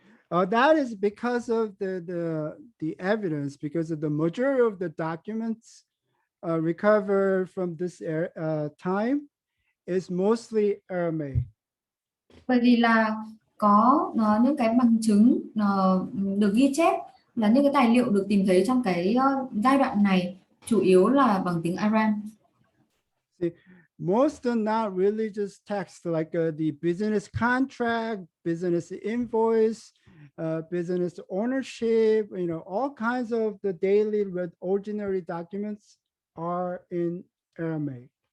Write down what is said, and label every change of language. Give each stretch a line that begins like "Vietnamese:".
English: That is because of the evidence, because of the majority of the documents recovered from this time is mostly Aramaic.
Vietnamese: Bởi vì là có những cái bằng chứng được ghi chép, là những cái tài liệu được tìm thấy trong cái giai đoạn này chủ yếu là bằng tiếng Aram.
English: See, most are not religious texts like the business contract, business invoice, business ownership, all kinds of the daily ordinary documents are in Aramaic.